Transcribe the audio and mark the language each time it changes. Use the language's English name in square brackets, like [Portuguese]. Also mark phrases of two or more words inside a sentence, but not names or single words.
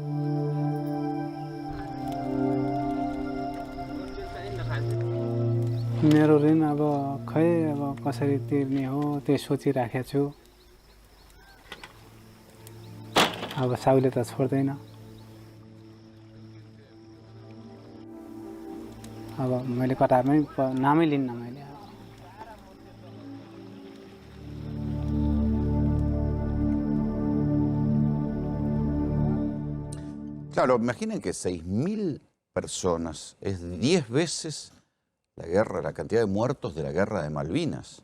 [Nepali] मेरो ऋण अब खै अब कसरी तिर्ने हो त्यो सोचिराखेको छु। अब साउले त छोड्दैन। अब मैले कतारमै नामै लिन्न मैले। [Spanish] Claro, imaginen que 6.000 personas es 10 veces la guerra, la cantidad de muertos de la guerra de Malvinas.